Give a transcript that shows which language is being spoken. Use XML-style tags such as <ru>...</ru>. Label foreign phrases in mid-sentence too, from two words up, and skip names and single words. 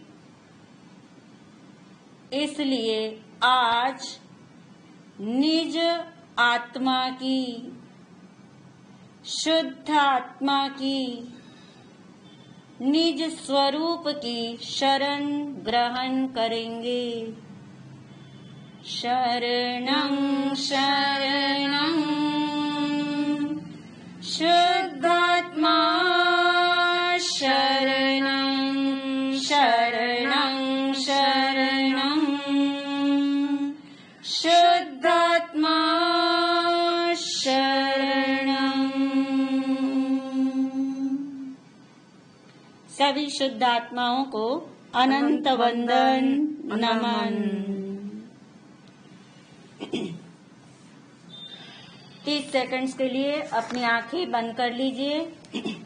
<hi>इसलिए आज निज आत्मा की शुद्ध आत्मा की निज स्वरूप की शरण ग्रहण करेंगे।</hi> <sa>शरणं शरणं शुद्धात्मा शरणं शरणं शरणं शुद्धात्मा शरणं।</sa> <hi>सभी शुद्ध आत्माओं को अनंत वंदन नमन। 30 सेकंड्स के लिए अपनी आंखें बंद कर लीजिए।</hi>